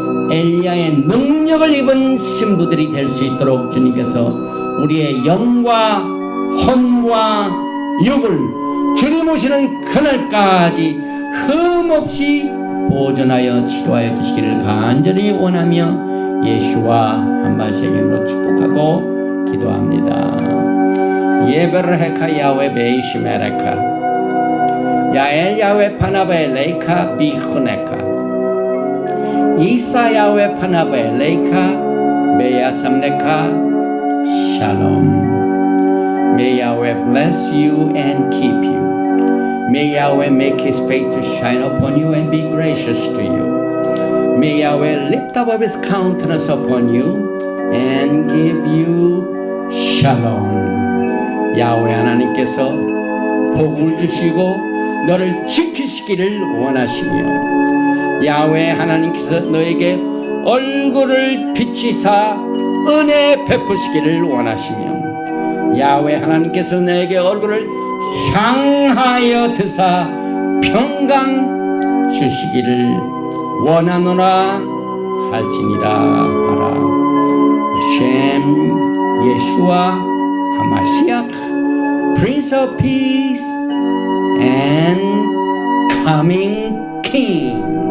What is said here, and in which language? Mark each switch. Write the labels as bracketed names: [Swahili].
[Korean] 엘리야의 능력을 입은 신부들이 될 수 있도록 주님께서 우리의 영과 혼과 육을 주님 오시는 그날까지 흠없이 보존하여 치료하여 주시기를 간절히 원하며 예수와 한마디의 이름으로 축복하고 기도합니다. [Hebrew] 예베르헤카 야훼 베이시메레카 야엘 야훼 파나바에 레이카 비후네카 이사 야훼 파나바에 레이카 베야삼네카 샬롬. [English] May Yahweh bless you and keep you. May Yahweh make his face to shine upon you and be gracious to you. May Yahweh lift up his countenance upon you and give you shalom. [Korean] 야훼 하나님께서 복을 주시고 너를 지키시기를 원하시며 야훼 하나님께서 너에게 얼굴을 비치사 은혜 베푸시기를 원하시며 야훼 하나님께서 너에게 얼굴을 향하여 드사 평강 주시기를 원하노라 할지니라 하라. [Hebrew] 셴 예수와 하마시아 [English] Prince of Peace and Coming King.